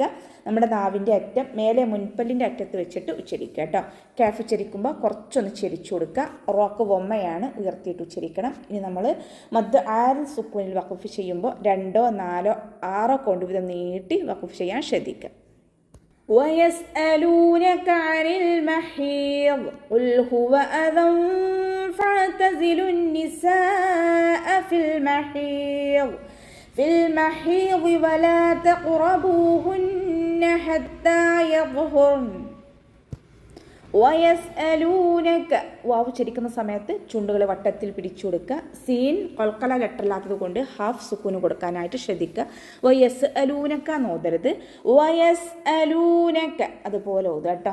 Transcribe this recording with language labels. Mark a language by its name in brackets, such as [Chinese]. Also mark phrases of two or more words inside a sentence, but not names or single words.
[Malayalam] നമ്മുടെ നാവിൻ്റെ അറ്റം മേലെ മുൻപല്ലിൻ്റെ അറ്റത്ത് വെച്ചിട്ട് ഉച്ചരിക്കുക കേട്ടോ. കാഫ് ഉച്ചരിക്കുമ്പോൾ കുറച്ചൊന്ന് ചെരിച്ചു കൊടുക്കുക. റോക്ക് വൊമ്മയാണ്, ഉയർത്തിയിട്ട് ഉച്ചരിക്കണം. ഇനി നമ്മൾ മദ് ആര് സുക്കൂനിൽ വഖഫ് ചെയ്യുമ്പോൾ 2, 4, 6 കൊണ്ട് വീതം നീട്ടി വഖഫ് ചെയ്യാൻ ശ്രദ്ധിക്കുക. [Arabic] ويسألونك عن المحيض قل هو أذى فاعتزلوا النساء في المحيض ولا تقربوهن حتى يطهرن. [Malayalam] വയസ്അലൂനക, വാവ് ഉച്ചരിക്കുന്ന സമയത്ത് ചുണ്ടുകളെ വട്ടത്തിൽ പിടിച്ചു കൊടുക്കുക. സീൻ ഖൽഖല ലെറ്ററിലാത്തത് കൊണ്ട് ഹാഫ് സുക്കൂന് കൊടുക്കാനായിട്ട് ശ്രദ്ധിക്കുക. വയസ്അലൂനക നോതരുത്. വയസ്അലൂനക, അതുപോലെ ഓതുക കേട്ടോ.